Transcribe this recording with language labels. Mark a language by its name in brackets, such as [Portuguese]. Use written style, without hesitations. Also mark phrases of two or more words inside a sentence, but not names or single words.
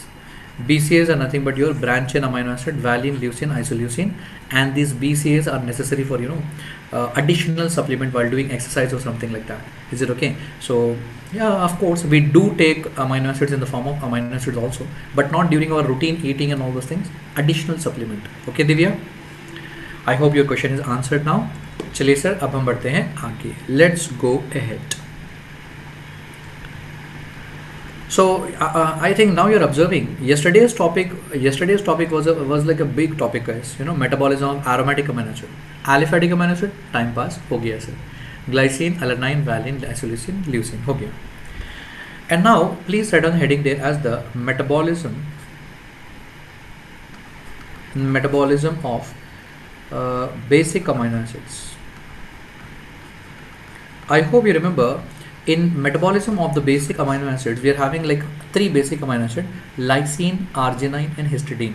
[English] BCAs are nothing but your branch chain amino acid, valine, leucine, isoleucine, and these BCAs are necessary for additional supplement while doing exercise or something like that. Is it okay? So yeah, of course we do take amino acids in the form of amino acids also, but not during our routine eating and all those things. Additional supplement. Okay, Divya? I hope your question is answered now. [Hindi] चलिए सर, अब हम बढ़ते हैं आगे. [English] Let's go ahead. So I think now you're observing yesterday's topic was like a big topic, guys. Metabolism of aromatic amino acid, aliphatic amino acid, time pass [Hindi] हो गया [English] sir. Glycine, alanine, valine, isoleucine, leucine [Hindi] हो गया. [English] And now please write on the heading there as the metabolism of basic amino acids. I hope you remember, in metabolism of the basic amino acids, we are having like 3 basic amino acids: lysine, arginine, and histidine.